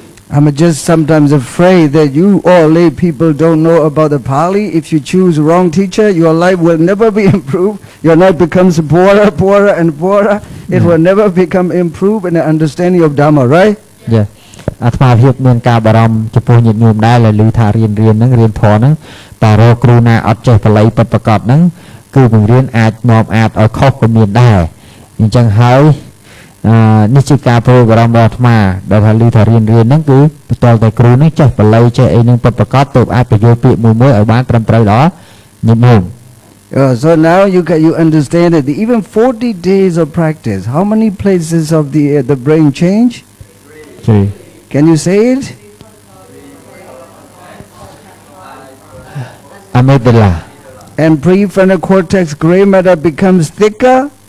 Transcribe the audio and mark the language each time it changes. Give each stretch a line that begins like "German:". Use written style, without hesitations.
English: I'm just sometimes afraid that you all lay people don't know about the Pali. If you choose wrong teacher, your life will never be improved. Your life becomes poorer and poorer. It will never become improved in the understanding of Dhamma, right? Yeah.
Khmer: អាត្មាភាពមានការបារម្ភចំពោះញាតិញោមដែរដែលឮថារៀនហ្នឹងរៀនធម៌ហ្នឹងតែរកគ្រូណាអត់ចេះបល័យពិតប្រាកដហ្នឹងគឺបង្រៀនអាចនាំអាចឲ្យខុសក៏មានដែរអញ្ចឹងហើយនេះជាការព្រួយបារម្ភរបស់អាត្មាដែលថាឮថារៀនហ្នឹងគឺបន្តតែគ្រូហ្នឹងចេះបល័យចេះអីហ្នឹងពិតប្រាកដទើបអាចបញ្យល់ពាក្យមួយឲ្យបានត្រឹមត្រូវដល់ញាតិញោម
English: So now you understand that even 40 days of practice, how many places of the brain change? 3. Can you say it? Amygdala. And prefrontal cortex gray matter becomes thicker.